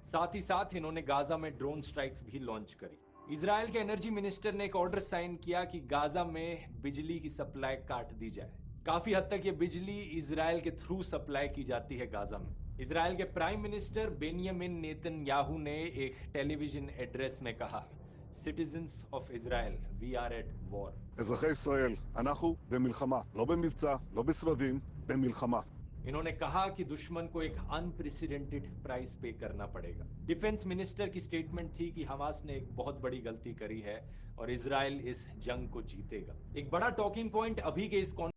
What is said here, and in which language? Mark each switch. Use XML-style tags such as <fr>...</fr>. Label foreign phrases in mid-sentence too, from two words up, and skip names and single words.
<hi>साथ ही साथ इन्होंने गाजा में</hi> <en>drone strikes</en> <hi>भी लॉन्च करी। इजराइल के</hi> <en>energy minister</en> <hi>ने एक</hi> <en>order sign</en> <hi>किया कि गाजा में बिजली की सप्लाई काट दी जाए। काफी हद तक ये बिजली इजराइल के</hi> <en>through supply</en> <hi>की जाती है गाजा में। इजराइल के</hi> <en>prime minister</en> <hi>बेनियामिन नेतन्याहू ने एक</hi> <en>television address</en> <hi>में कहा,</hi> <en>Citizens of Israel, we are at war.</en> <he>אזרחי ישראל, אנחנו במלחמה, לא במבצע, לא בסבבים, במלחמה.</he> <hi>इन्होंने कहा कि दुश्मन को एक</hi> <en>unprecedented price</en> <hi>पे करना पड़ेगा।</hi> <en>defence minister</en> <hi>की स्टेटमेंट थी कि हमास ने एक बहुत बड़ी गलती करी है और इजराइल इस जंग को जीतेगा। एक बड़ा</hi> <en>talking point</en> <hi>अभी के इस</hi>